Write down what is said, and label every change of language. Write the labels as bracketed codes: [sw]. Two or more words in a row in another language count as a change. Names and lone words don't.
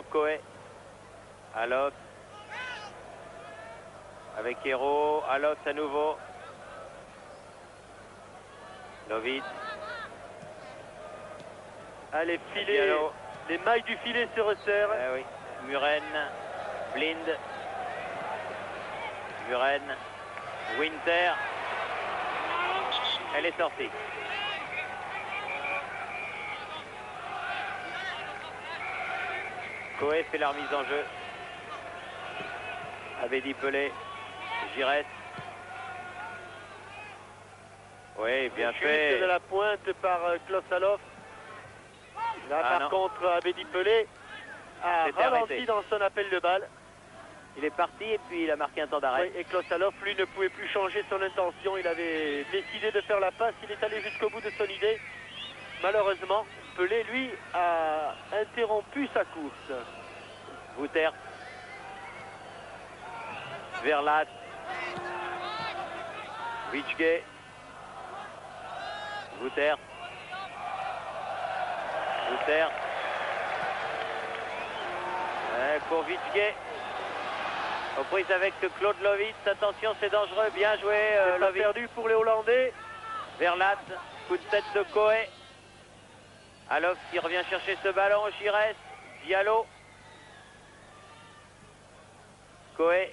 [fr] Coé. Aloft. Avec Héros. Aloft à nouveau. Lovitz. Allez, filet. Les mailles du filet se resserrent. Oui. Muren. Blind. Muren. Winter. Elle est sortie. Coé fait la remise en jeu. Abedi Pelé. Giresse. Oui, bien fait. Chute de la pointe par Klaus Aloft. Là, par contre, Abedi Pelé a ralenti dans son appel de balle. Il est parti et puis il a marqué un temps d'arrêt. Oui, et Klaus Aloft, lui, ne pouvait plus changer son intention. Il avait décidé de faire la passe. Il est allé jusqu'au bout de son idée. Malheureusement, Pelé, lui, a interrompu sa course. Wouters. Verlat. Witschke. Wouters. Wouters. Pour Witschke. Aux prises avec Claude Lovitz. Attention, c'est dangereux. Bien joué, C'est pas Lovitz. perdu pour les Hollandais. Verlat, coup de tête de Coé. Alof qui revient chercher ce ballon. Giresse, Diallo. Coé.